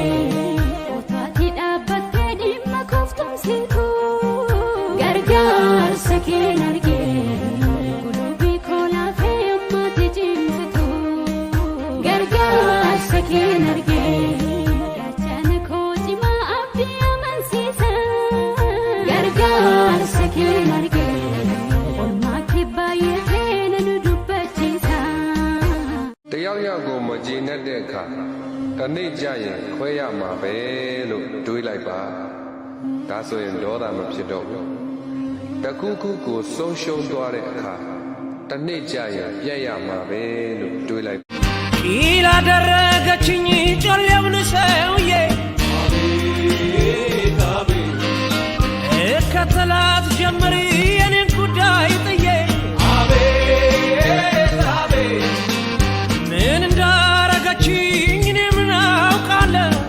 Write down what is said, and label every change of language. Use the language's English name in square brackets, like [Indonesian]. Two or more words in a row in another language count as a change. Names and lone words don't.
[Oromo] sakin arge gulubii koolaa fi ammaati jibsitu gargaar sakin arge gaachana koojimaa abdii amansiisa gargaar sakin arge olmaa kibbaayetee nanu dubbachiisa [Burmese] တယောက်ယောက်ကိုမကြည်နဲ့တဲ့အခါတနေ့ကြရင်ခွဲရမှာပဲလို့တွေးလိုက်ပါဒါဆိုရင်ဒေါသမဖြစ်တော့ဘူးတခုခုကိုဆုံးရှုံးသွားတဲ့အခါတနေ့ကြရင်ပြတ်ရမှာပဲလို့တွေးလိုက် [Amharic] ኢላ ደረገችኝ ጮሌውን ሰውዬ እከተላት ጀመር የኔን ጉዳይ ጥዬ ምን እንዳረገችኝ እኔ ምን አውቃለሁ